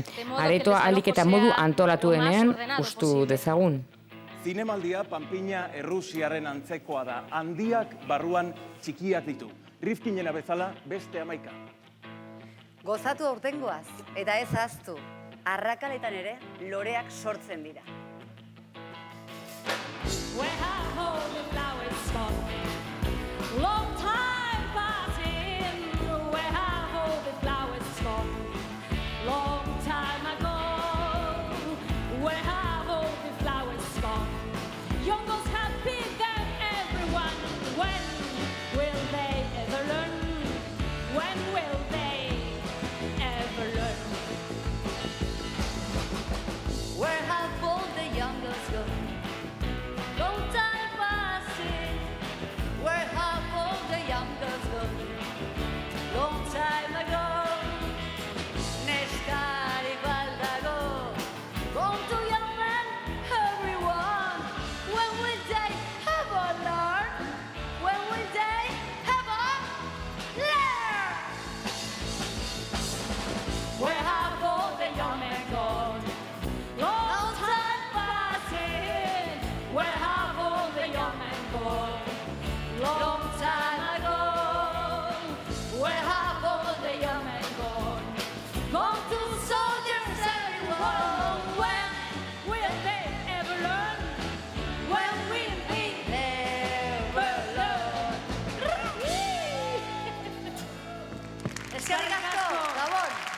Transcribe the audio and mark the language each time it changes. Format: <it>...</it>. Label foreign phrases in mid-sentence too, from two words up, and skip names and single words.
<eu>Aretoa alik eta modu antolatuenean ustu dezagun. Zinemaldia Panpina Errusiaren antzekoa da, handiak barruan txikiak ditu. Rifkinena bezala beste 11. Gozatu aurtengoaz, eta ez ahaztu, arrakaletan ere loreak sortzen dira.</eu> <en>Where have all the flowers gone? Long time passing. Where have all the flowers gone? Long time ago. Where have all the flowers gone? Young was happy than everyone. When will they ever learn? When will they ever learn? Where have all the young girls gone? Long time passing. Where have all the young girls gone? Long time ago. Neskari baldago. Gone to young men, everyone. When will they ever learn? When will they ever learn? Where have all the young men gone? Long time passing. Where have all the young men gone? Long time ago. Where have all the young men gone? Gone to soldiers, everyone. When will they ever learn? When will we ever learn?</en> <eu>Eskerrik asko, Gabon!</eu>